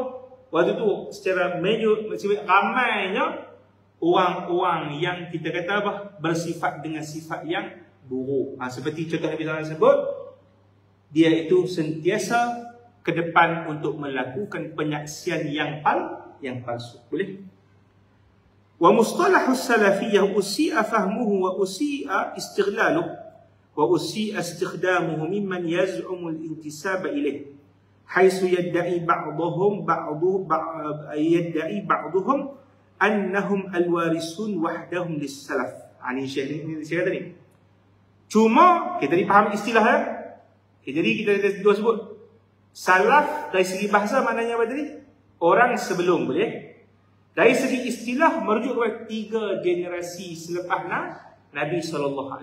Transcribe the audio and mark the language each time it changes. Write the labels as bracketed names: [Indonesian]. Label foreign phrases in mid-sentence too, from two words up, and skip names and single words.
[Malay] Waktu tu secara ramainya orang-orang yang kita kata apa? Bersifat dengan sifat yang buruk. Seperti contoh Nabi SAW sebut, dia itu sentiasa ke depan untuk melakukan penyaksian yang palsu. Boleh? [Arabic] ومصطلح السلفية أسيء فهمه وأسيء استغلاله وأسيء استخدامه ممن يزعم الانتساب إليه حيث يدعي بعضهم أنهم الوارثون وحدهم للسلف. [Malay] Ini syekh ni kata ni. Cuma kita ni faham istilah ya. Jadi kita dua sebut salaf dari segi bahasa maknanya apa tadi? Orang sebelum, boleh? Dari segi istilah merujuk kepada 3 generasi selepas Nabi SAW.